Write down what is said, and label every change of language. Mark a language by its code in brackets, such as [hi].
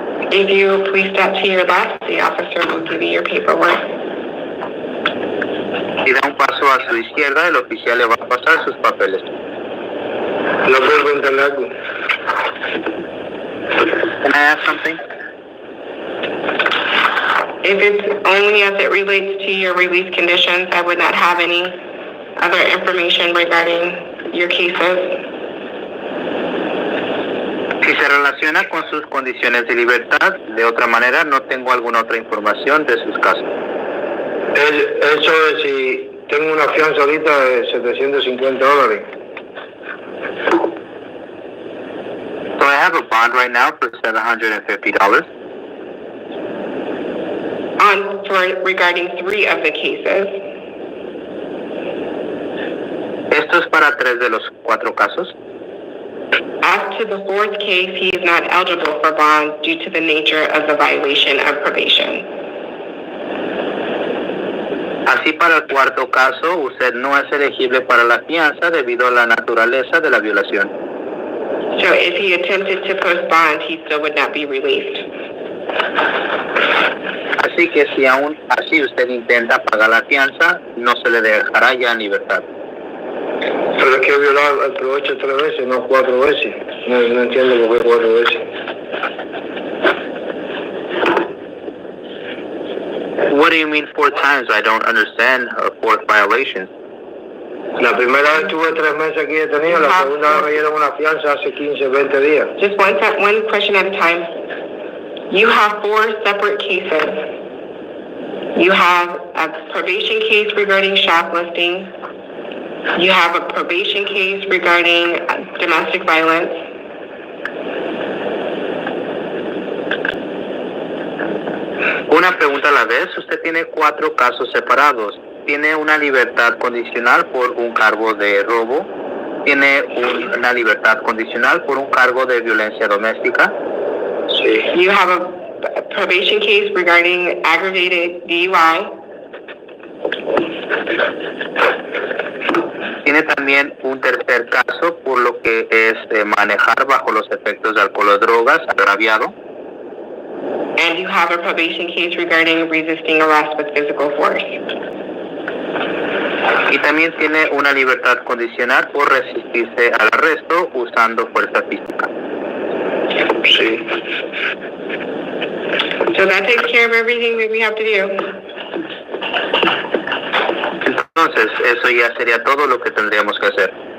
[en] If you please step to your left, the officer will give you your paperwork. [es] Si da un paso a su izquierda, el oficial le va a pasar sus papeles. ¿No puedo contarle algo? [en] Can I ask something? If it's only as it relates to your release conditions, I would not have any other information regarding your cases. [es] Si se relaciona con sus condiciones de libertad, de otra manera no tengo alguna otra información de sus casos. Eso es si tengo una fianza ahorita de $750. [en] So I have a bond right now for $750. Regarding 3 of the cases. [es] Esto es para 3 de los 4 casos. [en] As to the 4th case, he is not eligible for bond due to the nature of the violation of probation. [es] Así para el 4º caso, usted no es elegible para la fianza debido a la naturaleza de la violación. [en] So if he attempted to post bond, he still would not be released. [es] Así que si aún así usted intenta pagar la fianza, no se le dejará ya en libertad. Pero es que violar el provecho 3 veces, no 4 veces. No entiendo por qué 4 veces. [en] What do you mean 4 times? I don't understand a 4th violation. [es] La primera vez tuve 3 meses aquí detenido, la segunda vez me dieron una fianza hace 15, 20 días. [en] Just one question at a time. You have 4 separate cases. You have a probation case regarding shoplifting. You have a probation case regarding domestic violence. [es] Una pregunta a la vez. Usted tiene 4 casos separados. tiene una libertad condicional por un cargo de robo, tiene una libertad condicional por un cargo de violencia doméstica. Sí. [en] You have a probation case regarding aggravated DUI. [es] Tiene también un tercer caso por lo que es manejar bajo los efectos de alcohol o drogas, agraviado. [en] And you have a probation case regarding resisting arrest with physical force. [es] Y también tiene una libertad condicional por resistirse al arresto usando fuerza física. Sí. [en] So that takes care of everything that we have to do. [es] Entonces, eso ya sería todo lo que tendríamos que hacer.